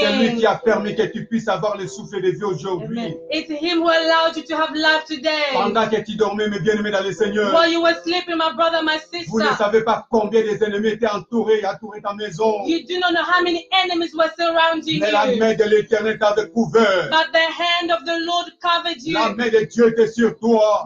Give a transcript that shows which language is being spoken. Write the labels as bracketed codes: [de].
[fr] C'est lui qui a permis que tu puisses avoir le souffle de vie aujourd'hui. [en] It's Him who allowed you to have life today. [fr] Pendant que tu dormais, mes bien-aimés dans le Seigneur. [en] While you were sleeping, my brother, my sister. [fr] Vous ne savez pas combien des ennemis étaient entourés ta maison. [en] You do not know how many enemies were surrounding [fr] Mais la [en] you. [fr] main de l'Éternel t'avait couvert. [en] But the hand of the Lord covered you. [fr] La main de Dieu était sur toi.